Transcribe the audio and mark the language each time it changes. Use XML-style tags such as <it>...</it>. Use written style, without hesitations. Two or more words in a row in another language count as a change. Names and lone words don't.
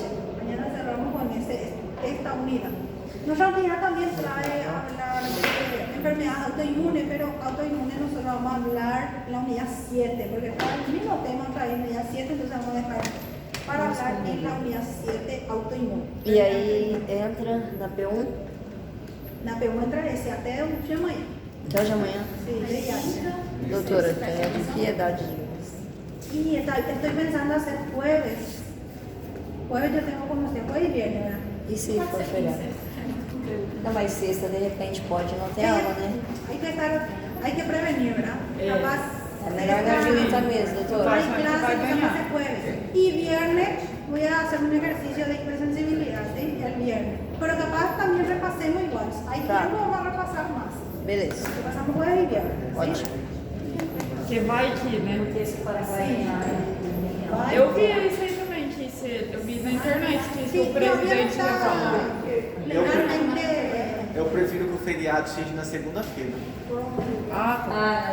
<es>Mañana cerramos con esta unidad. Nuestra unidad también trae a hablar de enfermedades autoinmunes, pero autoinmunes nosotros vamos a hablar en la unidad 7, porque para el mismo tema trae en la unidad 7, entonces vamos a dejar para hablar en la unidad 7 autoinmune.</es> <pt>E aí entra na P1? Na P1 entra esse até o de amanhã. Até hoje amanhã.</pt> <es>Sí, VIH.</es> <pt>Doutora, tenha de piedade de nós.</pt> <es>Y estoy pensando hacer jueves. Jueves yo tengo como usted, jueves y viernes, ¿verdad?</es> <pt>E se for feriado? Não, mas sexta, de repente, pode não ter aula, né?</pt> <es>Hay que prevenir, ¿verdad? Capaz.</es> <pt>É melhor na agilita mesmo, doutora.</pt> <es>Hay clases que vamos a hacer jueves. Y viernes voy a hacer un ejercicio de hipersensibilidad, ¿sí? El viernes. Pero capaz también repasemos igual. Hay tiempo, vamos a repasar más.</es> <pt>Beleza.</pt> <es>Repasamos jueves y viernes. ¿sí?</es> <pt>Ótimo. Que vai que, né? Vai. Eu vi isso aí também, eu vi na internet que</pt> <es>Sí,</es> <pt>o presidente está falou. legalmente. Eu prefiro que o feriado seja na segunda-feira. Ah, tá.</pt>